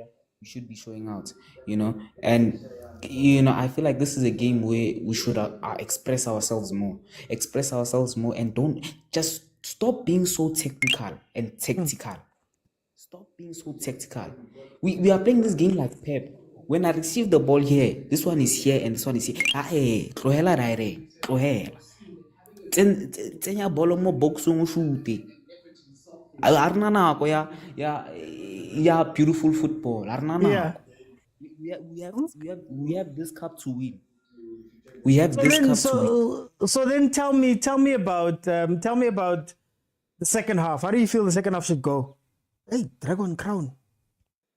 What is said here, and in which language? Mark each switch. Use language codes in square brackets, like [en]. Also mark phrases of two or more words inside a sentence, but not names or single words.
[en] You should be showing out. You know, and I feel like this is a game where we should express ourselves more, and don't just stop being so technical and tactical. Stop being so tactical. We are playing this game like Pep. When I receive the ball here, this one is here and this one is here. [st] Tlohela direct, tlohela. Tsenya bolo mo boxong o shoot. Arna nako ya [en] beautiful football. [st] Arna nako. [en] We have this cup to win. We have this cup to win. So then tell me about the second half. How do you feel the second half should go? Hey, Dragon Crown.